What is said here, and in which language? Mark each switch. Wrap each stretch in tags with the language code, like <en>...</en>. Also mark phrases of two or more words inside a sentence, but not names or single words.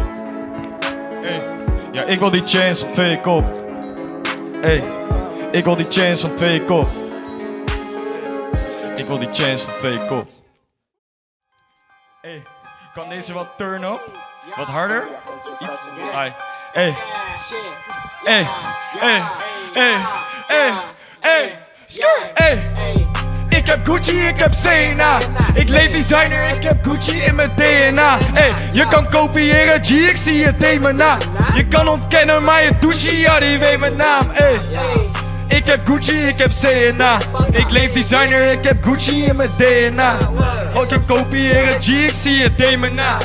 <nl>Ey, ja, ik wil die chains van 2 kop. Ey, ik wil die chains van 2 kop. Ik wil die chains van 2 kop. Ey, kan deze wat</nl> <en>turn up?</en> <nl>Wat harder? Iets? Ai. Ey. Ey. Ey. Ey. Ey. Ey. Skrr. Ey. Ik heb Gucci, ik heb Sena. Ik leef designer, ik heb Gucci in mijn DNA. Ey, je kan kopiëren, G, ik zie het in mijn naam. Je kan ontkennen, maar je douche, ja, die weet mijn naam. Ey. Ik heb Gucci, ik heb Sena. Ik leef designer, ik heb Gucci in mijn DNA. Ik heb kopiëren, G, ik zie het in mijn naam.</nl>